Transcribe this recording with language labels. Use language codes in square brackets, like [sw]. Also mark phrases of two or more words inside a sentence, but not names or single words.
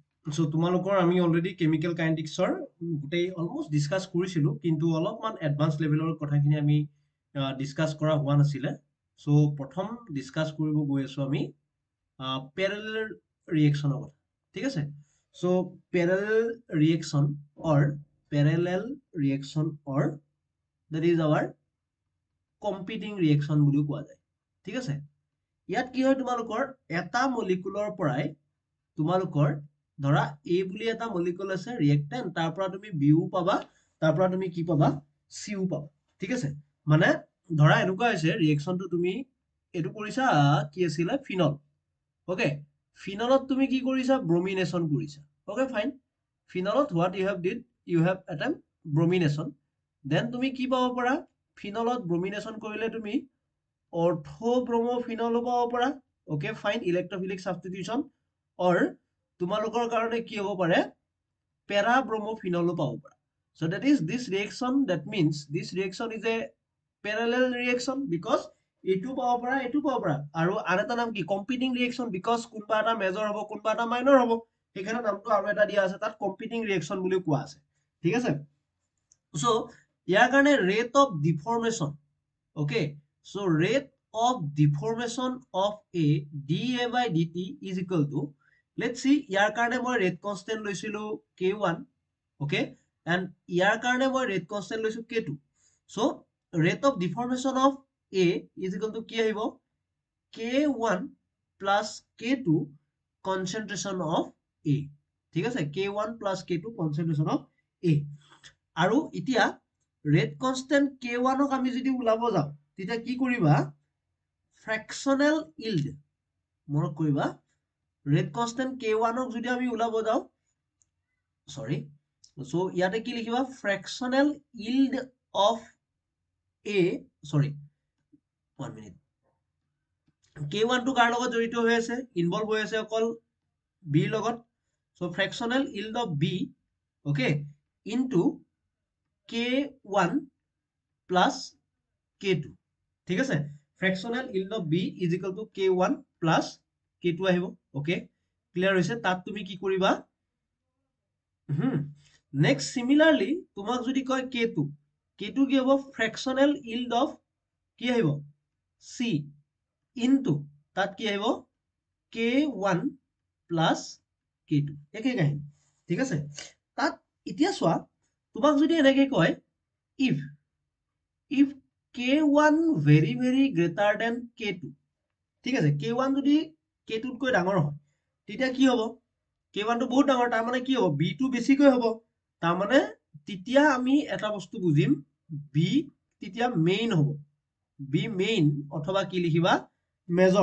[as] সো তোমালোকৰ আমি [en] already chemical kinetics [as] গোটেই [en] almost discuss [as] কৰিছিলোঁ, কিন্তু অলপমান [en] advance level [as] কথাখিনি আমি ডিছকাছ কৰা হোৱা নাছিলে। চ' প্ৰথম ডিছকাছ কৰিব গৈ আছোঁ আমি [en] parallel reaction [as] কথা, ঠিক আছে। [en] So parallel reaction or parallel reaction or that is our competing reaction [as] বুলিও কোৱা যায়, ঠিক আছে। ইয়াত কি হয়, তোমালোকৰ এটা মলিকুলৰ পৰাই তোমালোকৰ ধৰা A বুলি এটা মলিকুল আছে ৰিয়েক্টেন্ট, তাৰ পৰা তুমি বিও পাবা, তাৰ পৰা তুমি কি পাবা, চিও পাবা, ঠিক আছে। মানে ধৰা এনেকুৱা হৈছে ৰিয়েকশ্যনটো তুমি এইটো কৰিছা, কি আছিলে, ফিনল। ওকে, ফিনলত তুমি কি কৰিছা, ব্ৰমিনেশ্যন কৰিছা। [en] okay fine, ফিনলত what you have did, you have এটা ব্ৰমিনেশ্যন। [as] দেন তুমি কি পাব পাৰা, ফিনলত ব্ৰমিনেশ্যন কৰিলে তুমি অৰ্থব্ৰমফিনলো পাব পাৰা। [en] okay fine, electrophilic substitution. [as] অৰ তোমালোকৰ কাৰণে কি হ'ব পাৰে, পেৰাব্ৰমফিনলো পাব পাৰা। [en] So that is this reaction, that means this reaction is a parallel reaction because [as] এইটো পাব পাৰা, এইটো পাব পাৰা। আৰু আন এটা নাম কি, [en] competing reaction, [as] বিকজ কোনোবা এটা মেজৰ হ'ব, কোনোবা এটা মাইনৰ হ'ব। সেইকাৰণে নামটো আৰু এটা দিয়া আছে তাত, [en] competing reaction [as] বুলি কোৱা আছে, ঠিক আছে। চ' ইয়াৰ কাৰণে [en] rate of deformation, okay, so rate of deformation of a dA by dt is equal to, let's see, [as] ইয়াৰ কাৰণে মই [en] rate constant [as] লৈছিলো k1, [en] okay, and [as] ইয়াৰ কাৰণে মই [en] rate constant [as] লৈছো k2. [en] so rate of deformation of a is equal to [as] কি আহিব, [en] k1 plus k2 concentration of a, [as] ঠিক আছে, [en] k1 plus k2 concentration of a। [as] আৰু এতিয়া [en] rate constant [as] k1 ক আমি যদি ওলাব যাওঁ, তেতিয়া কি কৰিবা, [en] fractional yield, [as] মনত কৰিবা, [en] rate constant [as] k1 ক যদি আমি ওলাব যাওঁ, সৰি, সো ইয়াতে কি লিখিবা, [en] fractional yield of a, sorry 1 minute, [as] k1 টো কাৰ লগত জড়িত হৈ আছে, ইনভলভ হৈ আছে অকল b লগত। [en] so fractional yield of b, okay, into k1 plus k2, [as] ঠিক আছে। [en] fractional yield of b is equal to k1 plus k2 আহিব। [as] ওকে, ক্লিয়াৰ হৈছে। তাত তুমি কি কৰিবা, নেক্সট সিমিলাৰলি তোমাক যদি কয় k2, k2 কি হ'ব, [en] fractional yield of [as] কি আহিব, c ইনটু তাত কি আহিব, [en] k1 plus k2, [as] একে কাহিনী, ঠিক আছে। তাত এতিয়া চোৱা, তোমাক যদি এনেকে কয়, [en] if k1 very very greater than k2, [as] ঠিক আছে, k1 যদি k2 তকৈ ডাঙৰ হয়, তেতিয়া কি হ'ব, k1 টো বহুত ডাঙৰ, তাৰ মানে কি হ'ব, b টো বেছিকৈ হ'ব। তাৰ মানে তেতিয়া আমি এটা বস্তু বুজিম, b তেতিয়া মেইন হ'ব, b মেইন, অথবা কি লিখিবা, মেজৰ।